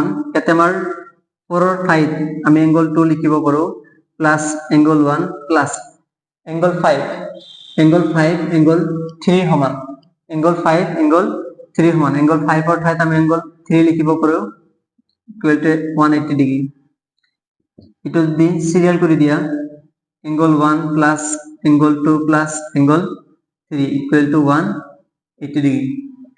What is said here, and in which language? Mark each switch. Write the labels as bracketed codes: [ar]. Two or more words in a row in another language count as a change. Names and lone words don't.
[as] ইয়াতে আমাৰ 4 এর ঠাইত আমি অ্যাঙ্গেল 2 লিখিব পাৰো, প্লাস অ্যাঙ্গেল 1 প্লাস অ্যাঙ্গেল 5 অ্যাঙ্গেল 3 সমান, অ্যাঙ্গেল 5 অ্যাঙ্গেল 3 সমান। অ্যাঙ্গেল 5 এর ঠাইত আমি অ্যাঙ্গেল 3 লিখিব পাৰো, = 180 ডিগ্রি। এটা যদি সিরিয়াল করে দিয়া, অ্যাঙ্গেল 1 প্লাস অ্যাঙ্গেল 2 প্লাস অ্যাঙ্গেল 3 = 180 ডিগ্রি।